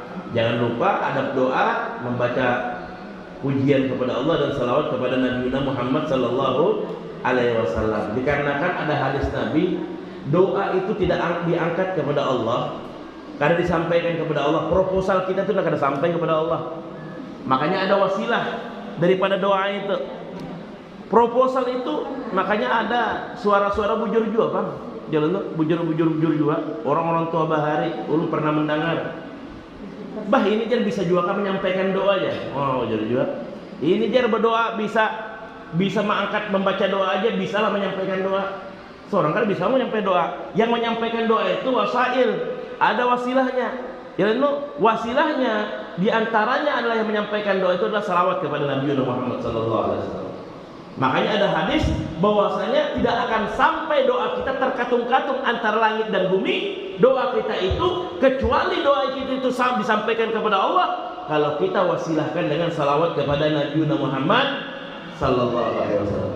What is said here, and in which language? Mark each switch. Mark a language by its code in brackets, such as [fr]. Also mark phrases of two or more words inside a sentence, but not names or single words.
[id] Jangan lupa adab doa membaca pujian kepada Allah dan salawat kepada Nabi Muhammad [ar] صلى الله عليه وسلم. [id] Dikarenakan ada hadis Nabi, doa itu tidak diangkat kepada Allah karena disampaikan kepada Allah. Proposal kita itu tidak ada sampai kepada Allah. Makanya ada wasilah daripada doa itu. Proposal itu makanya ada suara-suara bujur jua, Bang. [bjn] Jalan tuh bujur jua. [id] Orang-orang tua bahari, ulun pernah mendengar. Bah, ini jar bisa juga kan menyampaikan doa aja. Oh, bujur jua. Ini jar berdoa bisa mengangkat membaca doa aja, bisalah menyampaikan doa. Seorang kan bisa menyampaikan doa. Yang menyampaikan doa itu wasail, ada wasilahnya. Jalan tuh wasilahnya diantaranya adalah yang menyampaikan doa itu adalah salawat kepada Nabi Muhammad SAW. Makanya ada hadis bahwasanya tidak akan sampai doa kita terkatung-katung antara langit dan bumi, doa kita itu, kecuali doa kita itu disampaikan kepada Allah kalau kita wasilahkan dengan salawat kepada Nabi Muhammad [ar] صلى الله عليه وسلم.